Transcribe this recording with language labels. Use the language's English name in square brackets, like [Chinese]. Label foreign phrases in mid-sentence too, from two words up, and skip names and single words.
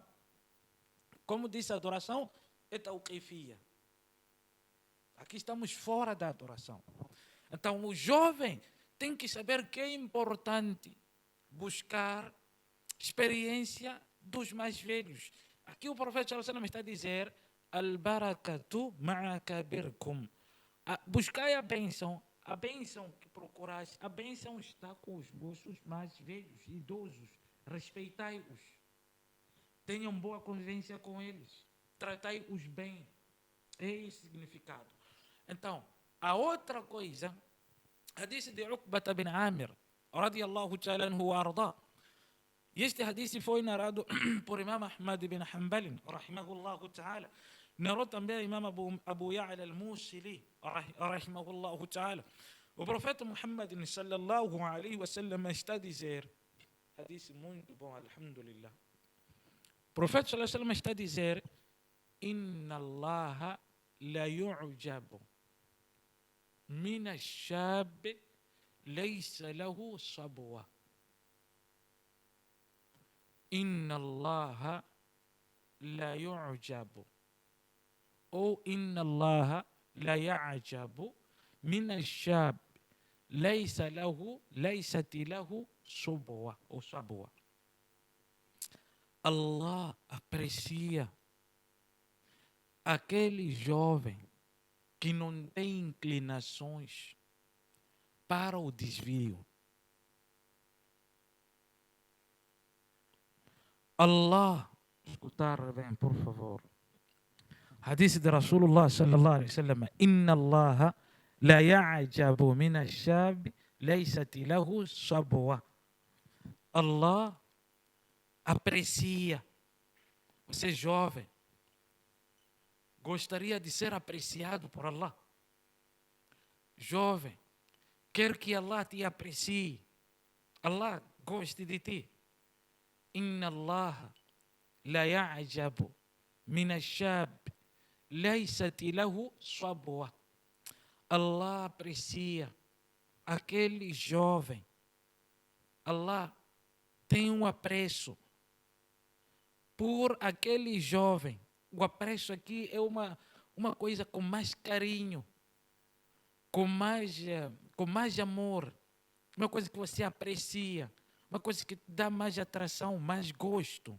[Portuguese] Como disse, a adoração é tauqifia. Aqui estamos fora da adoração. Então, o jovem tem que saber que é importante buscar experiência dos mais velhos. Aqui o profeta [Arabic] صلى الله عليه وسلم [Portuguese] está a dizer: [Arabic] البركة مع أكابركم. [Portuguese] Buscai a bênção que procurais, a bênção está com os vossos mais velhos, idosos. Respeitai-os. Tenham boa convivência com eles. Tratai-os bem. É esse o significado. Então, a outra coisa, hadith de Uqbata bin Amir, [Arabic] رضي الله تعالى عنه وأرضاه. [Portuguese] E este hadith foi narrado por Imam Ahmad bin Hanbal, [Arabic] رحمه الله تعالى. [Portuguese] Narrou também Imam Abu Ya'la al-Musili, [Arabic] رحمه الله تعالى. [Portuguese] O profeta Muhammad [Arabic] صلى الله عليه وسلم [Portuguese] está a dizer, hadith muito bom, alhamdulillah. O profeta [Arabic] صلى الله عليه وسلم [Portuguese] está a dizer: [Arabic] إن الله ليعجب من الشاب ليس له صبوة. إن الله ليعجب، ou إن الله ليعجب من الشاب ليست له صبوة ou صبوة. [Portuguese] Allah aprecia aquele jovem que não tem inclinações para o desvio. Allah, escutar bem, por favor. [Arabic] حديث de رسول الله صلى الله عليه وسلم: إن الله ليعجب من الشاب ليست له صبوة. [Portuguese] Allah aprecia. Você jovem, gostaria de ser apreciado por Allah. Jovem, quer que Allah te aprecie. Allah goste de ti. [Arabic] إن الله ليعجب من الشاب ليست له صبوة. [Portuguese] Allah aprecia aquele jovem. Allah tem um apreço por aquele jovem. O apreço aqui é uma coisa com mais carinho, com mais amor, uma coisa que você aprecia, uma coisa que te dá mais atração, mais gosto.